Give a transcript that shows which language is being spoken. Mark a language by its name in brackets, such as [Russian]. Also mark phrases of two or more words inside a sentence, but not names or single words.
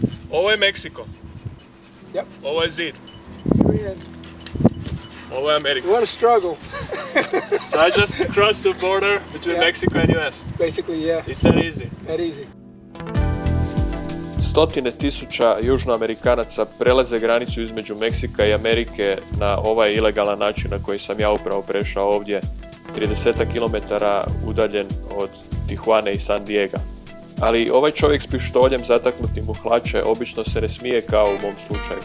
[Croatian] Ovo je Meksiko. [English] Yep. [Croatian] Ovo je zid. [English] We're in. [Croatian] Ovo je Amerika. [English] What a struggle. So I just crossed the border between Yeah. Mexico and US. Basically, yeah. It's that easy. That easy. [Croatian] Stotine tisuća južnoamerikanaca prelaze granicu između Meksika i Amerike na ovaj ilegalan način na koji sam ja upravo prešao ovdje, 30 km udaljen od Tijuane i San Diega. Ali ovaj čovjek s pištoljem zataknutim u hlače obično se ne smije kao u mom slučaju.